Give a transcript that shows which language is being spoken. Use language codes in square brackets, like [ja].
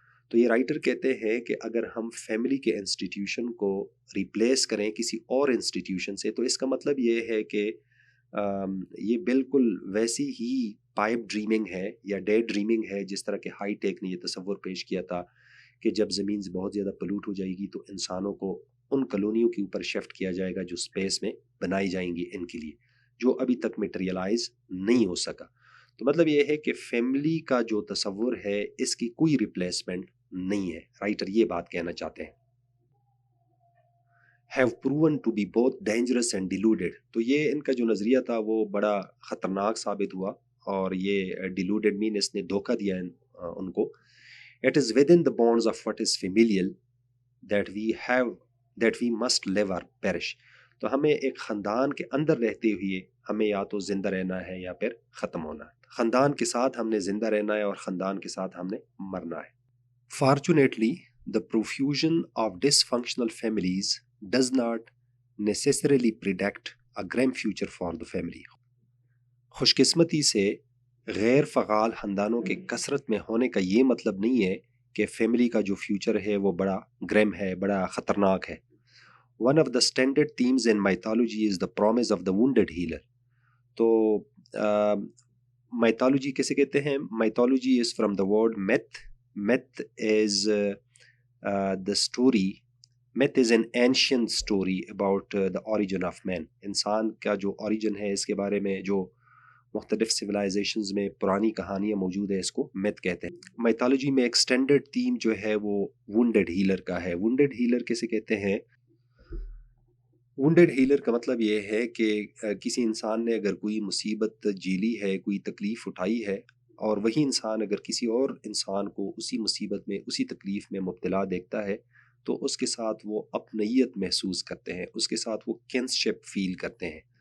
[ur] تو یہ رائٹر کہتے ہیں کہ اگر ہم فیملی کے انسٹیٹیوشن کو ریپلیس کریں کسی اور انسٹیٹیوشن سے، تو اس کا مطلب یہ ہے کہ یہ بالکل ویسی ہی پائپ ڈریمنگ ہے یا ڈے ڈریمنگ ہے جس طرح کہ ہائی ٹیک نے یہ تصور پیش کیا تھا کہ جب زمین بہت زیادہ پلوٹ ہو جائے گی تو انسانوں کو ان کالونیوں کے اوپر شفٹ کیا جائے گا جو اسپیس میں بنائی جائیں گی ان کے لیے، جو ابھی تک میٹیریلائز نہیں ہو سکا. تو مطلب یہ ہے کہ فیملی کا جو تصور ہے اس کی کوئی ریپلیسمنٹ نہیں ہے. رائٹر یہ بات کہنا چاہتے ہیں. [en] have proven to be both dangerous and deluded. [ur] تو یہ ان کا جو نظریہ تھا وہ بڑا خطرناک ثابت ہوا، اور یہ deluded مین اس نے دھوکہ دیا ان کو. [en] It is within the bonds of what is familial that we must live or perish. [ur] تو ہمیں ایک خاندان کے اندر رہتے ہوئے ہمیں یا تو زندہ رہنا ہے یا پھر ختم ہونا ہے. خاندان کے ساتھ ہم نے زندہ رہنا ہے اور خاندان کے ساتھ ہم نے مرنا ہے. [en] Fortunately, the profusion of dysfunctional families does not necessarily predict a grim future for the family. [ur] خوش قسمتی سے غیر فعال خاندانوں کے کثرت میں ہونے کا یہ مطلب نہیں ہے کہ فیملی کا جو فیوچر ہے وہ بڑا گرم ہے، بڑا خطرناک ہے. [en] One of the standard themes in mythology is the promise of the wounded healer. [ur] تو mythology کیسے کہتے ہیں؟ [en] mythology is from the word myth. Myth is the story. Myth is an ancient story about the origin of man. [ur] انسان کا جو origin ہے اس کے بارے میں جو مختلف سویلائزیشنز میں پرانی کہانیاں موجود ہے، اس کو myth کہتے ہیں. mythology میں ایک standard theme جو ہے وہ wounded healer کا ہے. wounded healer کیسے کہتے ہیں؟ wounded healer کا مطلب یہ ہے کہ کسی انسان نے اگر کوئی مصیبت جھیلی ہے، کوئی تکلیف اٹھائی ہے، اور وہی انسان اگر کسی اور انسان کو اسی مصیبت میں اسی تکلیف میں مبتلا دیکھتا ہے تو اس کے ساتھ وہ اپنیت محسوس کرتے ہیں، اس کے ساتھ وہ کنسشپ فیل کرتے ہیں.